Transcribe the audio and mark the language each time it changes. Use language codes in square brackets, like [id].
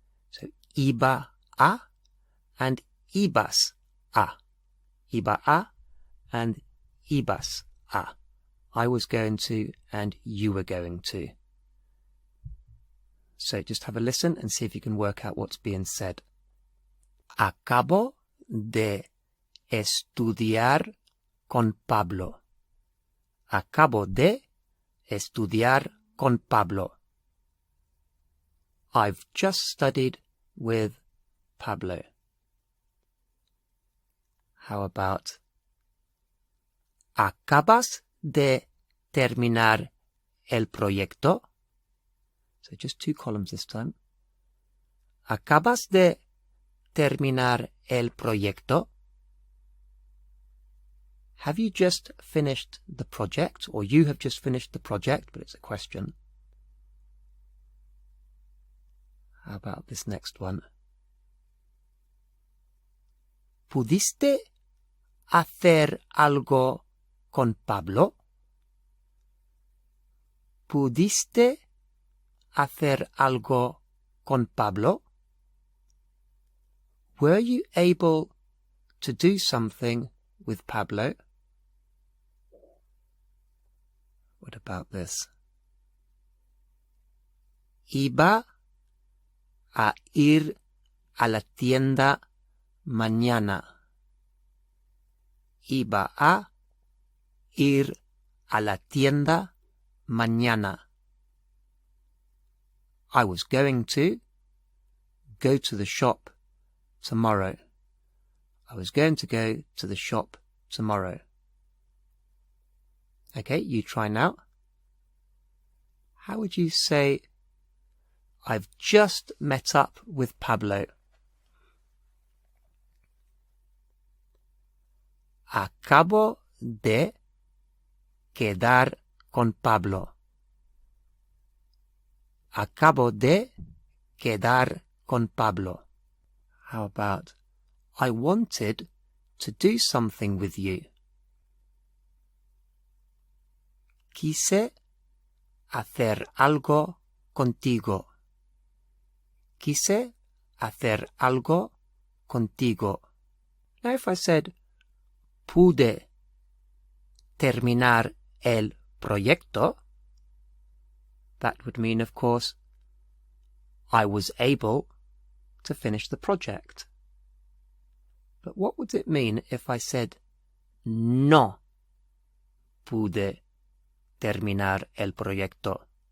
[en] So, [es] iba a and ibas a. Iba a [en] and [es] ibas a. [en] I was going to and you were going to. So just have a listen and see if you can work out what's being said. [es] Acabo de estudiar con Pablo. Acabo de estudiar con Pablo. [en] I've just studied with Pablo. How about [es] acabas de terminar el proyecto? [en] So just 2 columns this time. [es] Acabas de terminar el proyecto? [en] Have you just finished the project? Or you have just finished the project, but it's a question. How about this next one? [es] ¿Pudiste hacer algo con Pablo? ¿Pudiste hacer algo con Pablo? [en] Were you able to do something with Pablo? What about this? [es] Iba a ir a la tienda mañana. Iba a ir a la tienda mañana. [en] I was going to go to the shop tomorrow. I was going to go to the shop tomorrow. Okay, you try now. How would you say, I've just met up with Pablo? [es] Acabo de quedar con Pablo. Acabo de quedar con Pablo. [en] How about, I wanted to do something with you. [es] Quise hacer algo contigo. Quise hacer algo contigo. [en] Now if I said, [es] pude terminar el proyecto, [en] that would mean, of course, I was able to finish the project. But what would it mean if I said, [es] no pude terminar el proyecto?